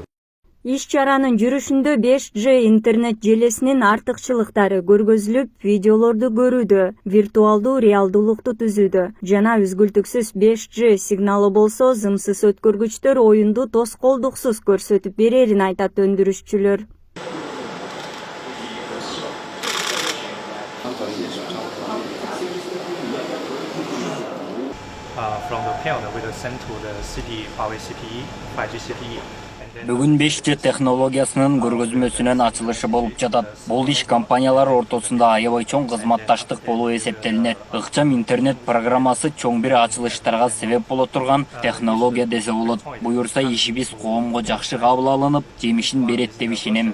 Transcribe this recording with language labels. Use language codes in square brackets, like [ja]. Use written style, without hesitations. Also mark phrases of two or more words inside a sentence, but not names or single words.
[ky] Иш чаранын жүрүшүндө 5G интернет желесинин артыкчылыктары көргөзүлүп, видеолорду көрүүдө, виртуалдуу реалдуулукту түзүүдө жана үзгүлтүксүз 5G сигналы болсо зымсыз өткөргүчтөр оюнду тоскоолдуксуз көрсөтүп берерин айтат өндүрүшчүлөр. [en] From the field, we will send to the city Huawei CPE, 5G CPE. [ky] Бүгүн 5G технологиясынын көргөзмөсүнүн ачылышы болуп жатат. Бул иш компаниялар ортосунда аябай чоң кызматташтык болуп эсептелинет. Ыкчам интернет программасы чоң бир ачылыштарга себеп боло турган технология десе болот. Буюрса ишибиз коомго жакшы кабыл алынып, жемишин берет деп ишенем.